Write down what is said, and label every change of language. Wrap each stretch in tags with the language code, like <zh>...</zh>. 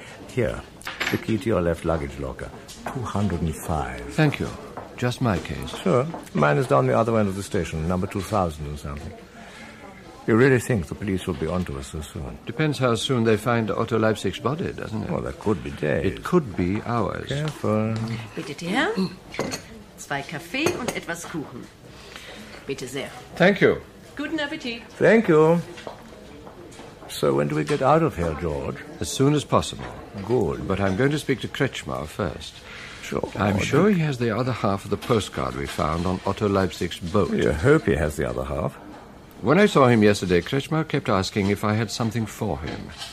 <en>Here, the key to your left luggage locker. 205. Thank you. Just my case. Sure. Mine is down the other end of the station, number 2000 and something. You really think the police will be onto us so soon? Depends how soon they find Otto Leipzig's body, doesn't it? Well, that could be days. It could be hours. Careful. Bitte, dear.</en> <de>Zwei Kaffee und etwas Kuchen. Bitte sehr.</de> <en>Thank you.</en> <de>Guten Appetit.</de> <en>Thank you. So when do we get out of here, George? As soon as possible. Good. But I'm going to speak to Kretschmar first. George. I'm sure he has the other half of the postcard we found on Otto Leipzig's boat. You hope he has the other half. When I saw him yesterday, Kretschmar kept asking if I had something for him.</en>